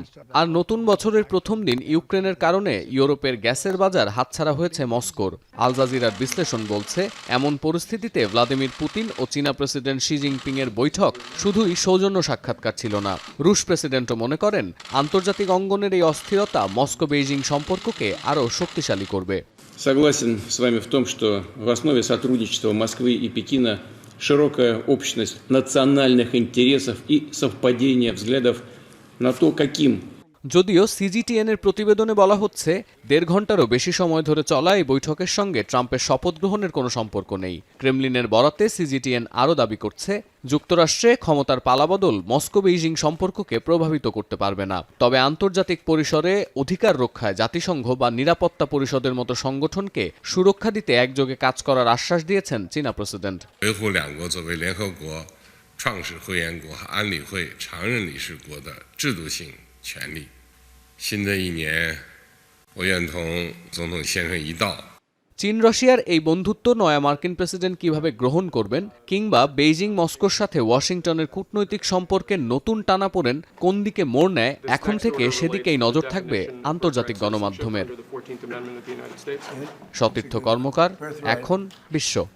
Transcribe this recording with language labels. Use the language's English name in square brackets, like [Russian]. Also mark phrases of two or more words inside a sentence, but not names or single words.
[Bangla] আর নতুন বছরের প্রথম দিন ইউক্রেনের কারণে ইউরোপের গ্যাসের বাজার হাতছাড়া হয়েছে মস্কোর। আল জাজিরার বিশ্লেষণ বলছে, এমন পরিস্থিতিতে ভ্লাদিমির পুতিন ও চীনা প্রেসিডেন্ট শি জিনপিং এর বৈঠক শুধুই সৌজন্য সাক্ষাৎকার ছিল না। রুশ প্রেসিডেন্টও মনে করেন আন্তর্জাতিক অঙ্গনের এই অস্থিরতা মস্কো বেইজিং সম্পর্ককে আরও শক্তিশালী করবে। [Russian] Согласен с вами в том, что в основе сотрудничества Москвы и Пекина широкая общность национальных интересов и совпадение взглядов на то, каким. [Bangla] যদিও সিজিটিএন এর প্রতিবেদনে বলা হচ্ছে 1.5 ঘন্টারও বেশি সময় ধরে চলা এই বৈঠকের সঙ্গে ট্রাম্পের শপথ গ্রহণের কোনো সম্পর্ক নেই। ক্রেমলিনের বরাতে সিজিটিএন আরও দাবি করছে যুক্তরাষ্ট্রে ক্ষমতার পালাবদল মস্কো বেইজিং সম্পর্ককে প্রভাবিত করতে পারবে না। তবে আন্তর্জাতিক পরিসরে অধিকার রক্ষায় জাতিসংঘ বা নিরাপত্তা পরিষদের মতো সংগঠনকে সুরক্ষা দিতে একযোগে কাজ করার আশ্বাস দিয়েছেন চীনা প্রেসিডেন্ট। [Chinese] 权利。新的一年，我愿同总统先生一道。 [Bangla] চীন রাশিয়ার এই বন্ধুত্ব নয়া মার্কিন প্রেসিডেন্ট কিভাবে গ্রহণ করবেন, কিংবা বেইজিং মস্কোর সাথে ওয়াশিংটনের কূটনৈতিক সম্পর্কের নতুন টানাপোড়েন কোন দিকে মোড় নেয়, এখন থেকে সেদিকেই নজর থাকবে আন্তর্জাতিক গণমাধ্যমের। সতীর্থ কর্মকার, এখন বিশ্ব।